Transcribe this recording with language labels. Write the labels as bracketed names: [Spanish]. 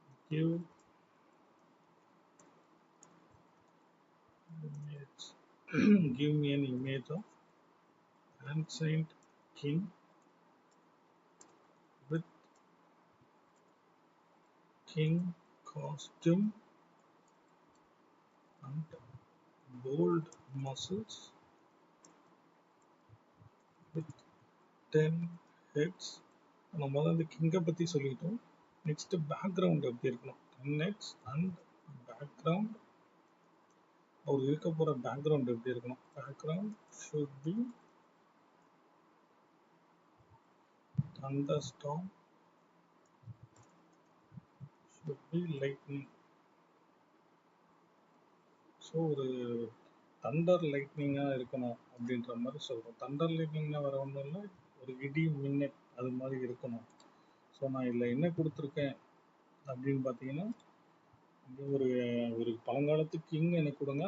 [English] Give image give me an image of ancient king with king costume and bold muscles with 10 heads. [Tamil] நம்ம தான் இந்த கிங்கை பற்றி சொல்லிட்டோம். Next background எப்படி இருக்கணும், 10 heads அண்ட் பேக்ரவுண்ட், அவர் இருக்க போகிற பேக்ரவுண்ட் எப்படி இருக்கணும். [English] Background should be thunderstorm, should be lightning. [Tamil] So ஒரு தண்டர் லைட்னிங்காக இருக்கணும் அப்படின்ற மாதிரி சொல்கிறோம். தண்டர் லைட்னிங்னா வர ஒன்றும் இல்லை, ஒரு இடி மின்னல் அது மாதிரி இருக்கணும். ஸோ நான் இதில் என்ன கொடுத்துருக்கேன் அப்படின்னு பார்த்தீங்கன்னா ஒரு ஒரு பழங்காலத்து கிங் எனக்கு கொடுங்க.